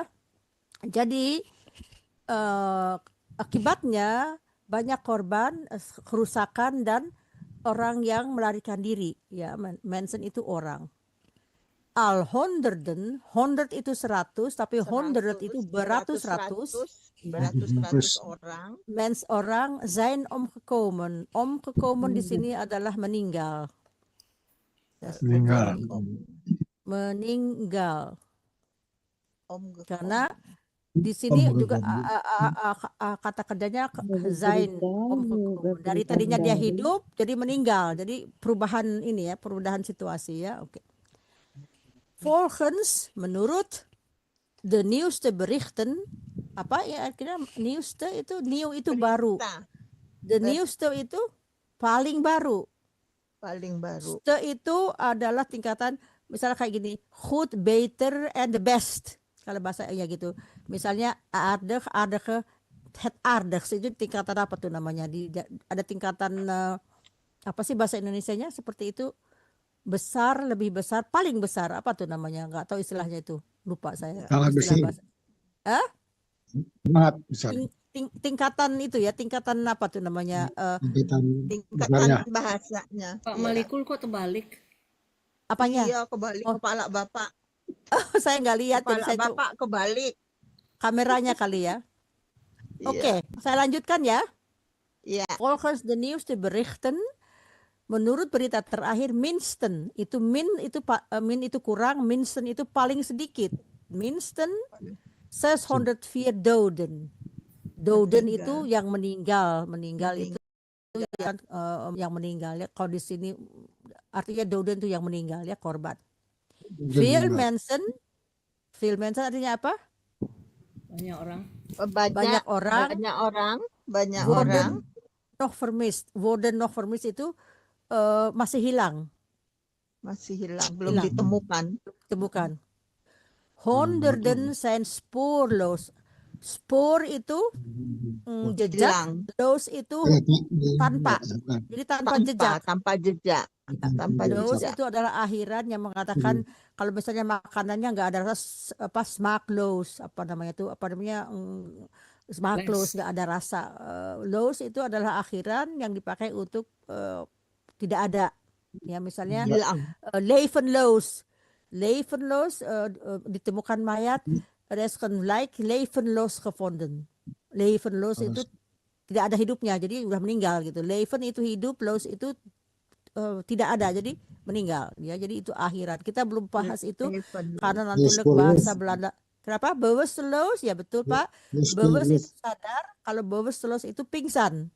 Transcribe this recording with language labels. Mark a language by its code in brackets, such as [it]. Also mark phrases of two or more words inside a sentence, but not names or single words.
[id] Jadi akibatnya banyak korban, kerusakan, dan orang yang melarikan diri ya. Mensen itu orang. [nl] Al honderden, [id] 100 itu 100, tapi 100 itu beratus-ratus orang. [nl] Mens orang zijn omgekomen. [id] Omgekomen di sini adalah meninggal. Meninggal. Karena di sini juga kata kerjanya [nl] zijn omgekomen. [id] Dari tadinya dia hidup jadi meninggal. Jadi perubahan ini ya, perubahan situasi ya. Oke. [nl] Volgens, menurut de nieuwste berichten, [id] apa ya akhirnya nieuwste itu, new itu baru, [nl] de nieuwste [id] itu paling baru, ste itu adalah tingkatan, misalnya kayak gini, [nl] goed, beter, [en] and the best [id] kalau bahasa ya gitu. Misalnya aardig, aardige, [nl] het aardigste [id] itu tingkatan apa tuh namanya, ada tingkatan apa sih bahasa Indonesianya seperti itu, besar, lebih besar, paling besar, apa tuh namanya, nggak tahu istilahnya itu, lupa saya. Sangat besar. Sangat besar. Tingkatan itu ya, tingkatan apa tuh namanya? Tingkatan bahasanya. Pak Malikul kok terbalik? Apanya? Iya, kebalik kepala Bapak. Saya nggak lihat. Kepala Bapak kebalik. Kameranya kali ya. Oke, saya lanjutkan ya. [nl] Volgens de nieuwste berichten, [id] menurut berita terakhir, minsten itu min itu kurang, minsten itu paling sedikit. [nl] Minsten 604 doden. [id] Doden itu yang meninggal itu yang meninggal ya. Kalau di sini artinya doden itu yang meninggal ya, korban. [nl] Veel mensen [id] artinya apa? Banyak orang. [nl] Worden nog vermist [id] itu masih hilang, belum ditemukan. [nl] Honderden zijn spoorloos. [id] Spoor itu jejak, loos itu tanpa. Jadi tanpa jejak. Loos itu adalah akhiran yang mengatakan kalau misalnya makanannya nggak ada rasa, apa smaakloos, smaakloos, nggak ada rasa. Loos itu adalah akhiran yang dipakai untuk tidak ada. Ya misalnya levenloos. Levenloos ditemukan mayat, [nl] er is een lijk levenloos gevonden. [id] Levenloos itu tidak ada hidupnya, jadi udah meninggal gitu. Leven itu hidup, loos itu tidak ada, jadi meninggal ya. Jadi itu akhirat. Kita belum bahas itu karena nanti bahasa Belanda. Kenapa? Bewusteloos, ya betul Pak. Bewust itu sadar, kalau bewusteloos itu pingsan.